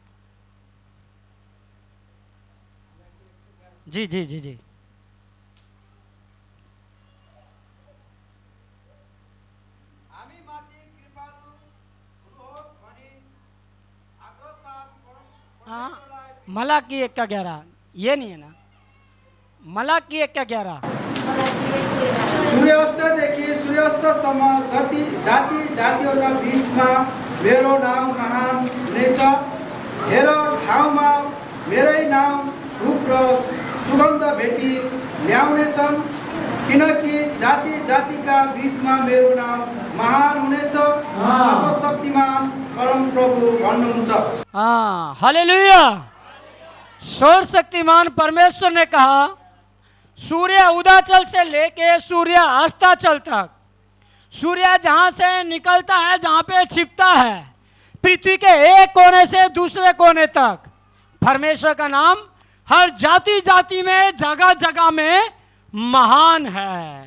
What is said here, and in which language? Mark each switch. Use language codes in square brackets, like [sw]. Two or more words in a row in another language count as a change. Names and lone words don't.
[hi] जी जी जी जी, हाँ, मलाकी 1:11, ये नहीं है ना? मलाकी 1:11। [ne] सूर्यास्तदेखि सूर्यास्तसम्म जाति जातिहरूका बीचमा मेरो नाम महान हुनेछ। हेर, ठाउँमा मेरै नाम धूप र सुगन्ध भेटी ल्याउनेछन्, किनकि जाति जातिका बीचमा मेरो नाम महान हुनेछ, सर्वशक्तिमान परम प्रभु भन्नुहुन्छ। हाँ, हालेलुया। [hi] सर्वशक्तिमान परमेश्वर ने कहा, सूर्य उदयाचल से लेके सूर्य अस्ताचल तक, सूर्य जहां से निकलता है, जहां पे छिपता है, पृथ्वी के एक कोने से दूसरे कोने तक, परमेश्वर का नाम हर जाति जाति में, जगह जगह में महान है।